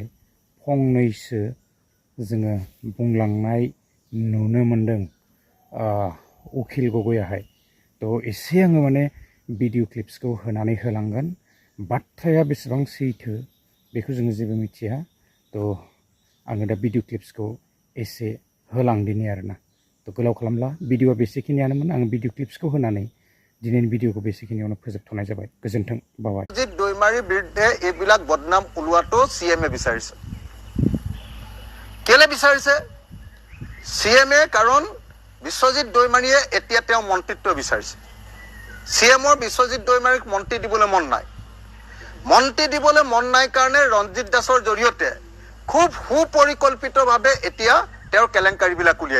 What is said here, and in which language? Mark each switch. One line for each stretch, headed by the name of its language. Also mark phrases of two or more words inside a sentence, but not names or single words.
Bodo: फंनैसो जोङो बुंलांनाय नुनो मोनदों उखिल गगैयाहाय थ' एसे आङो माने भिडिअ क्लिप्सखौ होनानै होलांगोन बाथ्राया बेसेबां सैथो बेखौ जोङो जेबो मिथिया थ' आङो दा भिडिअ क्लिप्सखौ एसे होलांदिनि आरोना थ' गोलाव खालामला भिडिअआ बेसेखिनियानोमोन आङो भिडिअ क्लिप्सखौ होनानै दिनैनि भिडिअखौ बेसेखिनियावनो फोजोबथ'नाय जाबाय गोजोन्थों बाबाय
Assamese: বিশ্বজিৎ দৈমাৰীৰ বিৰুদ্ধে এইবিলাক বদনাম ওলোৱাটো সিএমএ বিচাৰিছে কেলে বিচাৰিছে সিএমএ কাৰণ বিশ্বজিৎ দৈমাৰীয়ে এতিয়া তেওঁ মন্ত্ৰিত্ব বিচাৰিছে সিএমৰ বিশ্বজিৎ দৈমাৰীক মন্ত্ৰী দিবলৈ মন নাই কাৰণে ৰঞ্জিত দাসৰ জৰিয়তে খুব সুপৰিকল্পিতভাৱে এতিয়া তেওঁৰ কেলেংকাৰীবিলাক উলিয়াই